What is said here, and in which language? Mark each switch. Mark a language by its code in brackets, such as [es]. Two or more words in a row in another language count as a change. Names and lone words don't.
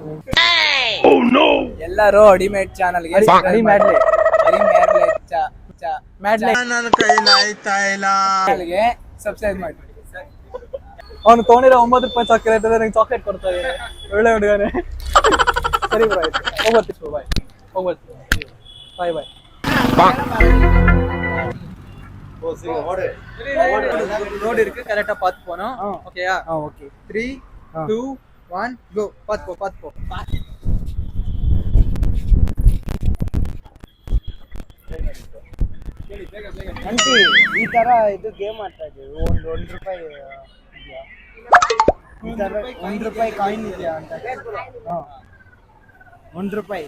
[kn] ಎಲ್ಲರೂ ಅಡಿಮೇಟ್ ಚಾನಲ್ಗೆ ಸಬ್ಸ್ಕ್ರೈಬ್ ಮಾಡಿ. ಅವನು ತೊಗೊಂಡಿರೋ ₹9 ಚಾಕ್ಲೇಟ್ ನಂಗೆ ಚಾಕ್ಲೇಟ್ ಕೊಡ್ತಾ ಇದ್ದಾರೆ. ಒಳ್ಳೆ ಹುಡುಗನೇ. ಸರಿ ಬ್ರೋ ಆಯ್ತು ಹೋಗ್ಬರ್ತೀವಿ ಬಾಯ್ ಹೋಗ್ಬರ್ತೀವಿ [en] bye bye. [ta] ரோடு இருக்கு கரெக்டா பாத்து போணும். ஓகேயா? ஓகே. 3 2 1 கோ. பாத்து போ. [kn] ಆಂಟಿ ಈ ತರ ಇದು ಗೇಮ್ ಆಡ್ತಾ ಇದ್ದೀವಿ. ₹1 ಈ ತರ ₹1 ಕಾಯಿನ್ ಇದೆಯಾ ಅಂತ. ₹1